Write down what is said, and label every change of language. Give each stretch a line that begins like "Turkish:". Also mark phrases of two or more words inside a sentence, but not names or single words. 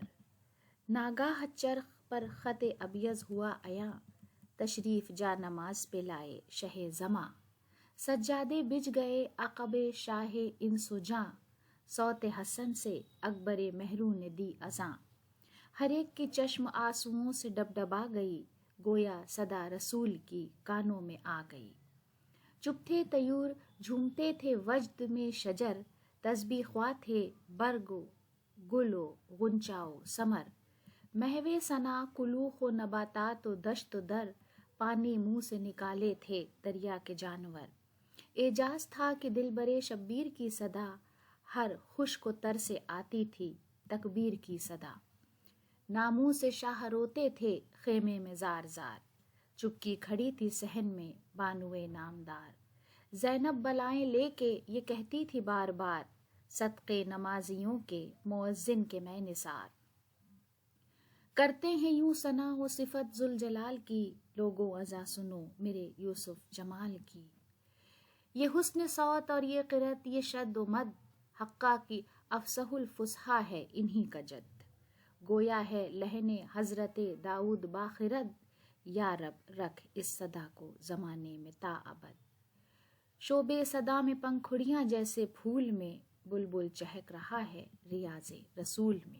Urdu: ناگاہ چرخ پر خط ابیض ہوا عیاں، تشریف جا نماز پہ لائے شہ زماں، سجادے بجھ گئے عقب شاہ انس و جاں، صوت حسن سے اکبر مہروں نے دی اذاں۔ ہر ایک کی چشم آنسوؤں سے ڈبڈبا گئی، گویا صدا رسول کی کانوں میں آ گئی۔ چپ تھے طیور جھومتے تھے وجد میں شجر، تسبیح خواں تھے برگ و گل و غنچہ و ثمر۔ محو ثنا کلوخ و نباتات و دشت و در، پانی منہ سے نکالے تھے دریا کے جانور۔ اعجاز تھا کہ دلبر شبیر کی صدا، ہر خشک و تر سے آتی تھی تکبیر کی صدا۔ ناموں سے شاہ روتے تھے خیمے میں زار زار، چپکی کھڑی تھی صحن میں بانوئے نامدار۔ زینب بلائیں لے کے یہ کہتی تھی بار بار، صدقے نمازیوں کے مؤذن کے میں نثار۔ کرتے ہیں یوں ثنا و صفت ذوالجلال کی، لوگو ازاں سنو میرے یوسف جمال کی۔ یہ حسن صوت اور یہ قرت، یہ شد و مد، حقہ کی افصح الفصحا ہے انہی کا جد۔ گویا ہے لحن حضرت داؤد باخرد، یا رب رکھ اس صدا کو زمانے میں تا ابد۔ شعبے صدا میں پنکھڑیاں جیسے پھول میں، بلبل چہک رہا ہے ریاض رسول میں۔